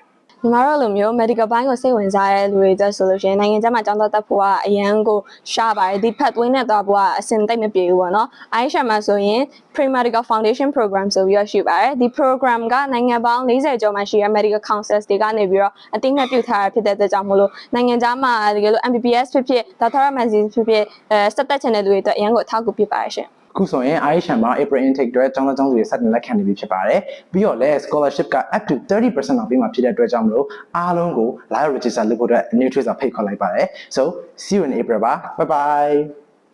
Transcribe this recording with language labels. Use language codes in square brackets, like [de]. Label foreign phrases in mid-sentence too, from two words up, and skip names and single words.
[my] ညီမတို့လိုမျိုး medical ဘိုင်းကိုစိတ်ဝင်စားတဲ့လူတွေတက်ဆိုလို့ရှိရင်နိုင်ငံခြားမှာကျောင်းသားတက်ဖို့ကအရန်ကိုရှားပါတယ်ဒီ pathway နဲ့တော့ဘောကအဆင်သိမ့်မပြေဘူးပေါ့နော် IHM မှာဆိုရင် Pre-Medical Foundation Program ဆိုပြီးတော့ရှိပါတယ်ဒီ program ကနိုင်ငံပေါင်း40ကျော်မှာရှိတဲ့ [en] medical councils [my] တွေကနေပြီးတော့အသိအမှတ်ပြုထားတာဖြစ်တဲ့အတွက်ကြောင့်မို့လို့နိုင်ငံခြားမှာတကယ်လို့ MBBS ဖြစ်ဖြစ် [en] Doctoral Master [my] ဖြစ်ဖြစ်စတက်ချင်တဲ့လူတွေအတွက်အရန်ကိုအထောက်အကူဖြစ်ပါတယ်ရှင် ခုဆိုရင် IHM မှာ [en] April intake [my] တွေကျောင်းသားကျောင်းသူတွေစတင်လက်ခံနေပြီဖြစ်ပါတယ်ပြီးတော့လည်း scholarship က [en] up to [my] 30% လောက်ပေးမှာဖြစ်တဲ့အတွက်ကြောင့်မလို့အားလုံးကို [en] live register [my] လုပ်ဖို့အတွက် [en] new tracer [my] ဖိတ်ခေါ်လိုက်ပါတယ် [en] so see you in April [my] ပါ [en] bye bye